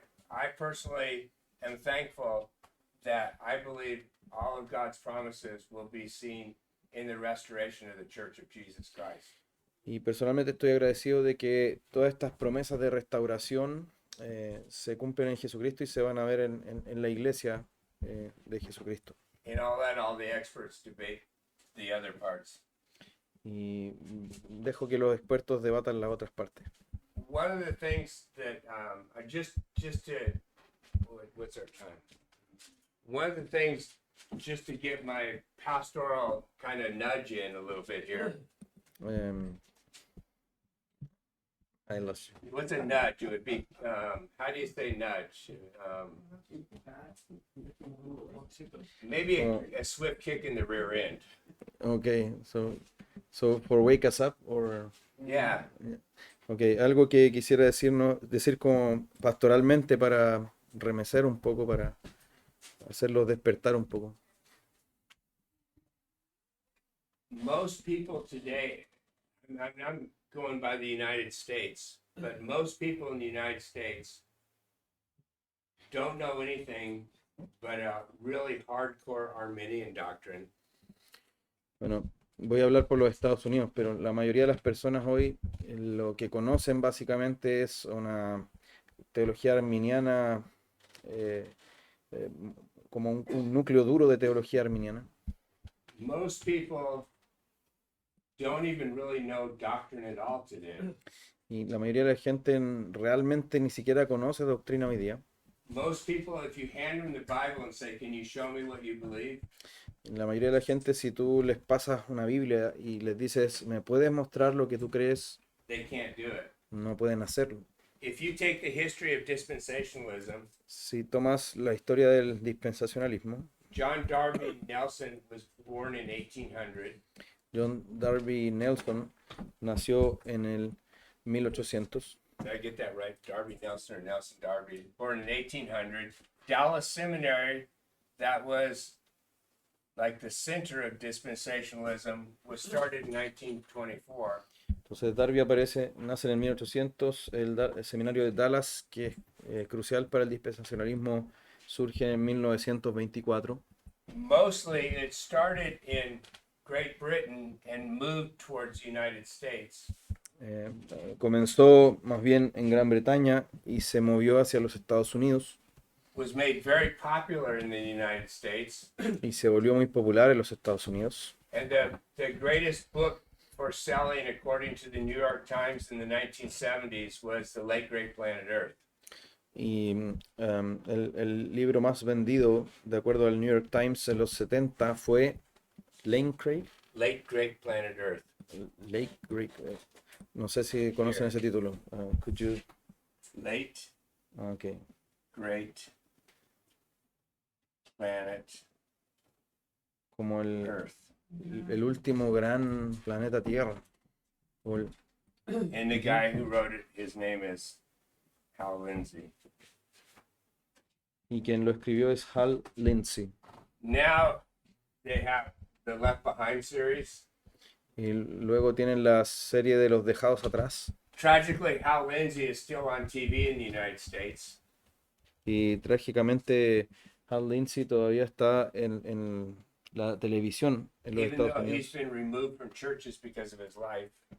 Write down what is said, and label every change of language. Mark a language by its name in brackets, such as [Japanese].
[English] I personally am thankful that I believe all of God's promises will be seen in the restoration of the Church of Jesus Christ. [Spanish] Y personalmente estoy agradecido de que todas estas promesas de restauración se cumplen en Jesucristo y se van a ver en la iglesia de Jesucristo. [English] And I'll let all the experts debate the other parts. [Spanish] Y dejo que los expertos debatan las otras partes. [English] One of the things that just to what's our time? One of the things just to get my pastoral kind of nudge in a little bit here. I lost you. What's a nudge? It would be how do you say nudge? Maybe a swift kick in the rear end. Okay, so for wake us up or Yeah. [Spanish] okay, algo que quisiera decir como pastoralmente para remecer un poco, para hacerlos despertar un poco. [English] Most people today, I'm going by the United States, but most people in the United States don't know anything but a really hardcore Arminian doctrine. [Spanish] Bueno, voy a hablar por los Estados Unidos, pero la mayoría de las personas hoy lo que conocen básicamente es una teología arminiana, como un núcleo duro de teología arminiana. [English] Most people don't even really know doctrine at all today. [Spanish] Y la mayoría de la gente realmente ni siquiera conoce doctrina hoy día. [English] Most people, if you hand them the Bible and say, "Can you show me what you believe?" [Spanish] La mayoría de la gente, si tú les pasas una Biblia y les dices, ¿me puedes mostrar lo que tú crees? [English] They can't do it. [Spanish] No pueden hacerlo. [English] If you take the history of dispensationalism, [Spanish] Si tomas la historia del dispensacionalismo, [English] John Darby Nelson was born in 1800. [Spanish] John Darby Nelson nació en el 1800. [English] Did I get that right? Darby Nelson or Nelson Darby, born in 1800. Dallas Seminary, that was like the center of dispensationalism, was started in 1924. [Spanish] Entonces Darby nace en el 1800. El seminario de Dallas, que es crucial para el dispensacionalismo, surge en 1924. [English] Mostly it started in Great Britain and moved towards the United States. [Spanish] Comenzó más bien en Gran Bretaña y se movió hacia los Estados Unidos [English] Was made very popular in the United States. [Spanish] y se volvió muy popular en los Estados Unidos. [English] And the greatest book for selling, according to the New York Times in the 1970s, was The Late Great Planet Earth. [Spanish] Y el libro más vendido, de acuerdo al New York Times, en los 70 fue Late [English] Great Planet Earth. Great. [Spanish] No sé si conocen ese título. [English] Could you? Late Okay. Great Planet [Spanish] Como [English] Earth. [Spanish] el último gran planeta Tierra. [English] And the guy who wrote it, his name is Hal Lindsey. [Spanish] Y quien lo escribió es Hal Lindsey. [English] Now they have the Left Behind series. [Spanish] Y luego tienen la serie de los dejados atrás. [English] Tragically, Hal Lindsey is still on TV in the United States. [Spanish] Y trágicamente Hal Lindsey todavía está en la televisión en los [English] Even [Spanish] Estados [English] though he's been removed from churches because of his life.